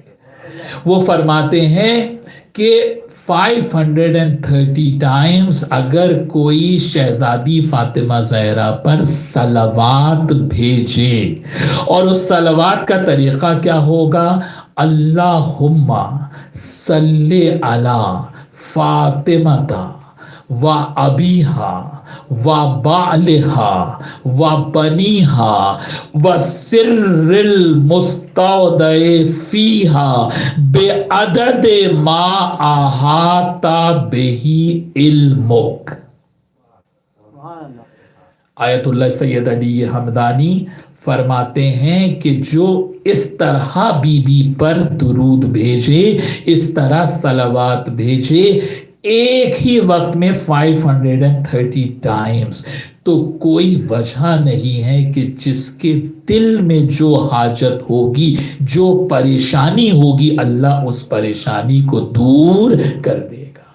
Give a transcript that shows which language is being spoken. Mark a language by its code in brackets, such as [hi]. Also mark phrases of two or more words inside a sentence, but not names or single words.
[ur] وہ فرماتے ہیں کہ 530 ٹائمز اگر کوئی شہزادی فاطمہ زہرا پر صلوات بھیجے، اور اس صلوات کا طریقہ کیا ہوگا؟ [ar] اللہم صلی علی فاطمہ و ابیہا و بعلہا و بنیہا و سر المستودع فیہا بعدد ما احاط بہ علمک۔ [ur] آیت اللہ سید علی ہمدانی فرماتے ہیں کہ جو اس طرح بی بی پر درود بھیجے، اس طرح صلوات بھیجے ایک ہی وقت میں 530 ٹائمز، تو کوئی وجہ نہیں ہے کہ جس کے دل میں جو حاجت ہوگی، جو پریشانی ہوگی، اللہ اس پریشانی کو دور کر دے گا۔